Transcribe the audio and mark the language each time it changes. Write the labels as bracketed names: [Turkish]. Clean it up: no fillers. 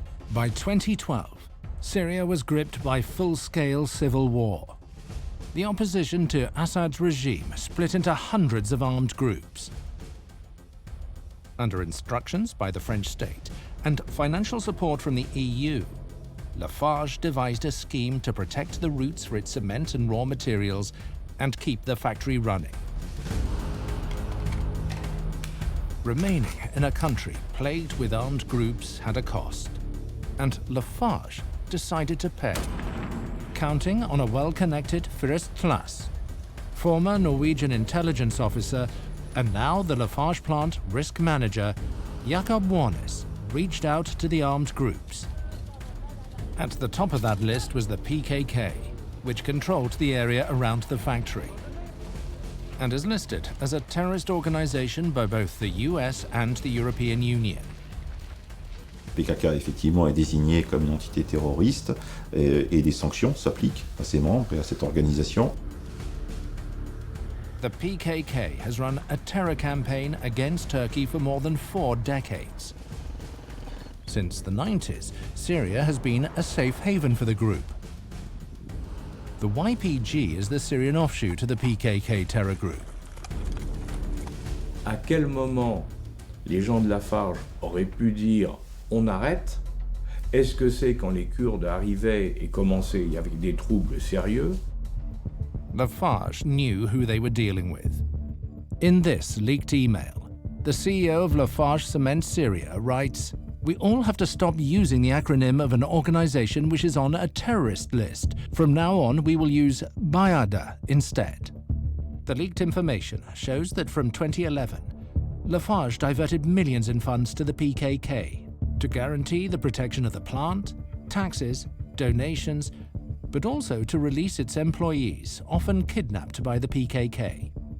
[English] By 2012, Syria was gripped by full-scale civil war. The opposition to Assad's regime split into hundreds of armed groups. Under instructions by the French state and financial support from the EU, Lafarge devised a scheme to protect the routes for its cement and raw materials and keep the factory running. Remaining in a country plagued with armed groups had a cost, and Lafarge decided to pay, counting on a well-connected First Class, former Norwegian intelligence officer and now the Lafarge plant risk manager, Jakob Warnes, reached out to the armed groups. At the top of that list was the PKK, which controlled the area around the factory, and is listed as a terrorist organization by both the US and the European Union. [French] PKK effectivement est désigné comme une entité terroriste et des sanctions s'appliquent à ses membres et à cette organisation. [English] The PKK has run a terror campaign against Turkey for more than 4 decades. Since the 90s, Syria has been a safe haven for the group. The YPG is the Syrian offshoot of the PKK terror group. [French] À quel moment les gens de Lafarge auraient pu dire « on arrête » ? Est-ce que c'est quand les Kurdes arrivaient et commençaient avec des troubles sérieux ? [English] Lafarge knew who they were dealing with. In this leaked email, the CEO of Lafarge Cement Syria writes, "We all have to stop using the acronym of an organization which is on a terrorist list. From now on, we will use Bayada instead." The leaked information shows that from 2011, Lafarge diverted millions in funds to the PKK to guarantee the protection of the plant, taxes, donations, but also to release its employees, often kidnapped by the PKK.